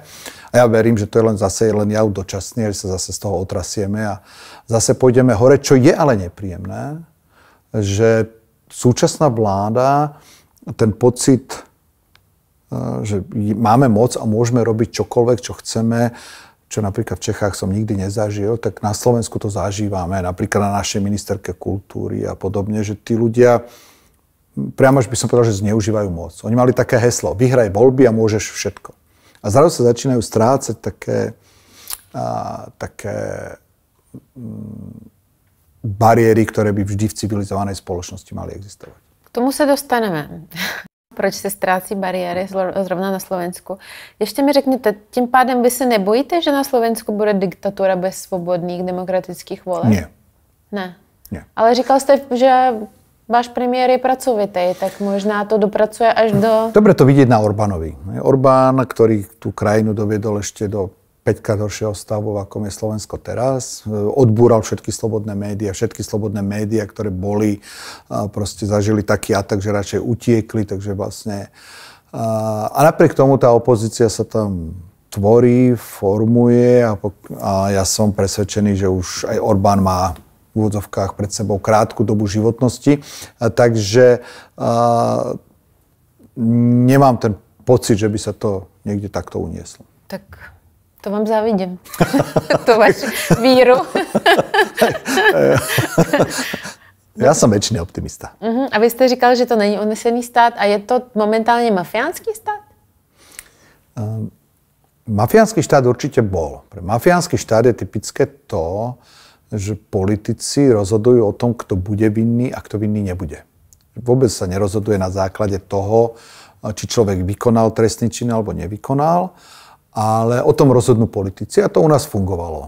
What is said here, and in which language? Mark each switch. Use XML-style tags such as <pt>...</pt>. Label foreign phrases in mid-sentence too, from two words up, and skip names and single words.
<sk>A ja verím, že to je len jav dočasný, že sa zase z toho otrasieme a zase pôjdeme hore, čo je ale nepríjemné, že súčasná vláda, ten pocit, že máme moc a môžeme robiť čokoľvek, čo chceme, čo napríklad v Čechách som nikdy nezažil, tak na Slovensku to zažívame, napríklad na našej ministerke kultúry a podobne, že tí ľudia, priamo by som povedal, že zneužívajú moc. Oni mali také heslo, vyhraj voľby a môžeš všetko. A zrazu sa začínajú strácať také bariéry, ktoré by vždy v civilizovanej spoločnosti mali existovať.</sk> <cs>K tomu se dostaneme. Proč se ztrácí bariéry zrovna na Slovensku. Ještě mi řekněte, tím pádem vy se nebojíte, že na Slovensku bude diktatura bez svobodných demokratických voleb?</cs> <sk>Nie.</sk> <cs>Ne.</cs> <sk>Nie.</sk> <cs>Ale říkal jste, že váš premiér je pracovitý, tak možná to dopracuje až do...</cs> <sk>Dobre to vidieť na Orbánovi. Orbán, ktorý tú krajinu doviedol ešte do 5-krát horšieho stavu, ako je Slovensko teraz. Odbúral všetky slobodné médiá, ktoré boli, proste zažili taký atak, že radšej utiekli, takže vlastne... A napriek tomu tá opozícia sa tam tvorí, formuje a ja som presvedčený, že už aj Orbán má v úvodzovkách pred sebou krátku dobu životnosti, takže nemám ten pocit, že by sa to niekde takto unieslo.</sk> <cs>Tak to vám závidím. To vaši víru. Já jsem věčný optimista. A vy jste říkal, že to není unesený stát a je to momentálně mafiánský stát?</cs> <sk>Mafiánsky štát určite bol. Pre mafiánsky štát je typické to, že politici rozhodujú o tom, kto bude vinný a kto vinný nebude. Vôbec sa nerozhoduje na základe toho, či človek vykonal trestný čin alebo nevykonal, ale o tom rozhodnú politici a to u nás fungovalo.</sk>